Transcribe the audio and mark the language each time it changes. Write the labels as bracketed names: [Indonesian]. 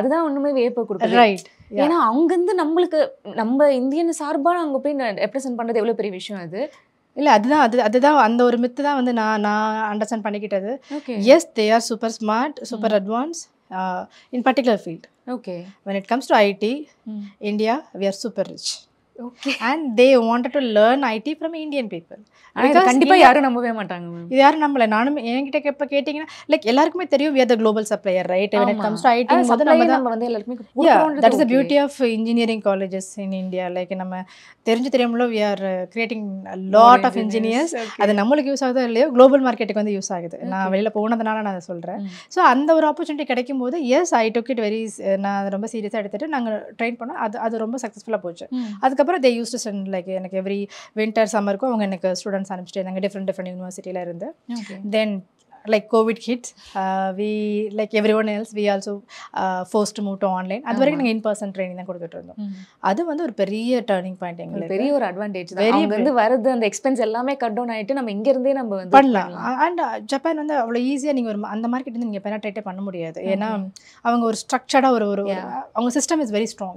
[Tamil] அதுதான் ஒன்றுமே வியப்பு கொடுக்குது. ரைட். ஏன்னா அங்கேருந்து நம்ம இந்தியன் சார்பாக அங்கே போய் ரெப்ரசென்ட் பண்ணுறது எவ்வளோ பெரிய விஷயம் அது. இல்லை அதுதான் அந்த ஒரு மித்து தான் வந்து நான் understand பண்ணிக்கிட்டது. [English] Yes, they are super smart, super advance in particular field. Okay. When it comes to IT, India, we are super rich. Okay. And they wanted to learn IT from Indian people. [Tamil] கண்டிப்பா யாரும் நம்பவே மாட்டாங்க ma'am. இது யாரும் நம்பல. நானும் என்கிட்ட எப்ப கேட்டிங்கன்னா லைக் எல்லாருக்குமே தெரியும் [English] we are the global supplier, right? When it comes to IT [Tamil] போது நம்ம வந்து எல்லாருமே கொடுக்கறோம். [English] That is the beauty of engineering colleges in India. Like [Tamil] நம்ம தெரியும்ல [English] we are creating a lot of engineers. [Tamil] அது நம்மளுக்கு யூஸ் ஆகுதோ இல்லையோ குளோபல் மார்க்கெட்டுக்கு வந்து யூஸ் ஆகுது. நான் வெளியில போனதுனால நான் அதை சொல்றேன். ஸோ அந்த ஒரு ஆப்பர்ச்சுனிட்டி கிடைக்கும் போது [English] yes I took it very, [Tamil] நான் ரொம்ப சீரியஸாக எடுத்துட்டு நாங்கள் ட்ரெயின் பண்ணோம். அது ரொம்ப சக்ஸஸ்ஃபுல்லாக போச்சு. அதுக்கப்புறம் [English] they use to send like [Tamil] எனக்கு எவ்ரி வின்டர் சம்மருக்கும் அவங்க எனக்கு ஸ்டூடெண்ட்ஸ் அனுப்பிச்சிட்டு இருந்தாங்க டிஃப்ரெண்ட் யூனிவர்சிட்டியில் இருந்து. [English] Then like COVID hit, we like everyone else we also forced to move to online. [Tamil] அது வரைக்கும் நாங்கள் [English] in-person training [Tamil] தான் கொடுத்துட்டு இருந்தோம். அது வந்து ஒரு பெரிய டர்னிங் பாயிண்ட் எங்களுக்கு. பெரிய ஒரு அட்வான்டேஜ் தான். அவங்க வந்து வரது அந்த எக்ஸ்பென்ஸ் எல்லாமே கட் டவுன் ஆயிட்டு நம்ம இங்க இருந்தே நம்ம வந்து பண்ணலாம். அண்ட் ஜப்பான் வந்து அவ்வளோ ஈஸியாக நீங்கள் ஒரு அந்த மார்க்கெட் வந்து நீங்கள் பெனட்ரேட்டே பண்ண முடியாது. ஏன்னா அவங்க ஒரு ஸ்ட்ரக்சர்டாக ஒரு அவங்க சிஸ்டம் இஸ் வெரி ஸ்ட்ராங்.